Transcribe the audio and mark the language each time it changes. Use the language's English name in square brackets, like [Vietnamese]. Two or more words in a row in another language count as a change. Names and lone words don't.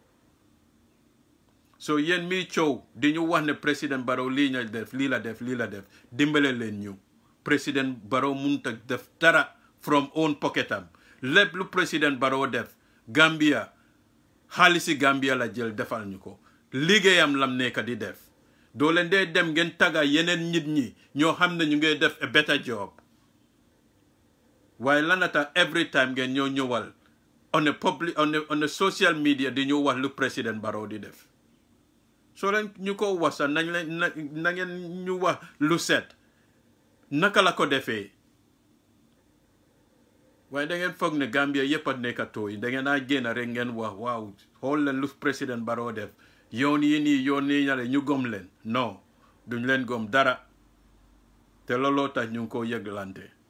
[Wolof] so yéen mi coow di ñu wax ne président Barrow lii la def dimbale leen ñu président Barrow mënut a def dara [English] from own [Wolof] pocketam lépp lu président Barrow def Gambia xaalisi Gambia la jël defal ñu ko liggéeyam lam nekk di def doo leen dee dem ngeen tagga yeneen nit ñi ñoo xam ne ñu ngay def [English] a better job [Wolof] waaye lanata [English] every time [Wolof] ngeen ñoo ñëwal [English] on a social media [Wolof] di ñu wax lu président Barrow di def soo leen ñu ko wax sax na ngeen ñu wax lu set naka la ko defee waaye da ngeen foog ne Gambia yëpp a nekk tooy da ngeen a génn rek ngeen wax waaw xool leen lu président Barrow def yoon yi nii ñale ñu gom leen non duñ leen gom dara te looloo tax ñu ngi ko yëglante